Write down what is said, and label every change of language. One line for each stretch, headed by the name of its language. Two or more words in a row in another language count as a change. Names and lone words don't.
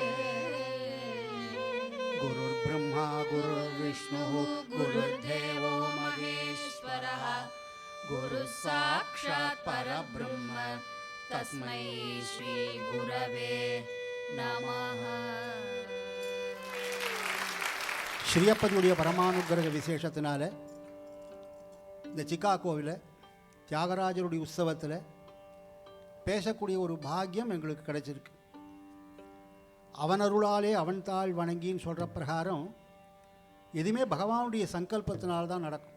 Sanskrit: गुरुर्ब्रह्मा गुरुर्विष्णुः गुरुर्देवो महेश्वरः गुरुः साक्षात् परब्रह्म तस्मै श्री गुरवे नमः.
Tamil: ஸ்ரீயப்பதியுடைய பரமானுகிரக விசேஷத்தினால இந்த சிகாகோவில் தியாகராஜருடைய உற்சவத்தில் பேசக்கூடிய ஒரு பாக்கியம் எங்களுக்கு கிடைச்சிருக்கு. அவனருளாலே அவன் தாள் வணங்கின்னு சொல்கிற பிரகாரம் எதுவுமே பகவானுடைய சங்கல்பத்தினால்தான் நடக்கும்.